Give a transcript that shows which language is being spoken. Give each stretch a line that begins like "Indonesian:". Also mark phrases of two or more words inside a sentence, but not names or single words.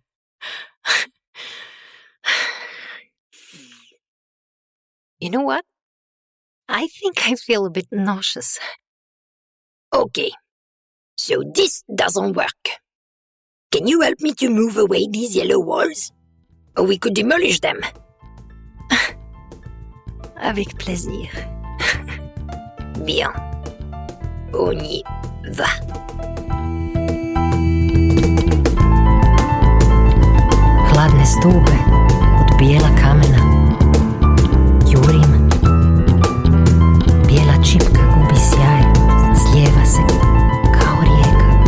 English: You know what? I think I feel a bit nauseous. Okay, so this doesn't work. Can you help me to move away these yellow walls? Or we could demolish them.
French: Avec plaisir. Bien. On y va.
Croatian: Hladne stube od bijela kamena. Jurim. Bijela čipka gubi sjaj, slijeva se kao rijeka.